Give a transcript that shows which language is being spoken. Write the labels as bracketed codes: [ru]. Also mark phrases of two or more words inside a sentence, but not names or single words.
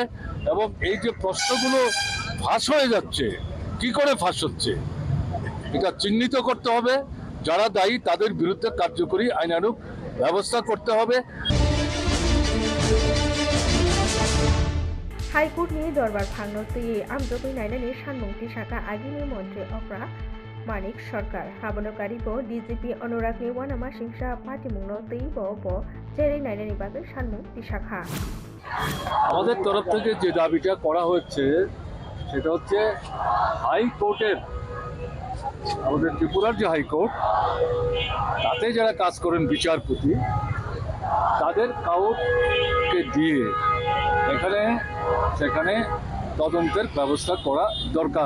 [bn] এবং এই যে প্রশ্নগুলো ফাঁস হয়ে যাচ্ছে, কি করে ফাঁস হচ্ছে এটা চিহ্নিত করতে হবে, যারা দায়ী তাদের বিরুদ্ধে কার্যকরী আইনানুগ ব্যবস্থা করতে হবে। [trp] হাইকোর্টনি দরবার ভাঙনো tui amjogui nainani sanmung tisaka agini মন্ত্রী okra Manik Sarkar habonokari bo DGP Anurag ni wanama singsa patimungno tui bo jeri nainani bagui sanmung tisaka [bn] আমাদের তরফ থেকে যে দাবিটা করা হচ্ছে সেটা হচ্ছে হাইকোর্টের, আমাদের ত্রিপুরার যে হাইকোর্ট, তাতে যারা কাজ করেন বিচারপতি, তাদের কাউকে দিয়ে এখানে সেখানে তদন্তের ব্যবস্থা করা দরকার।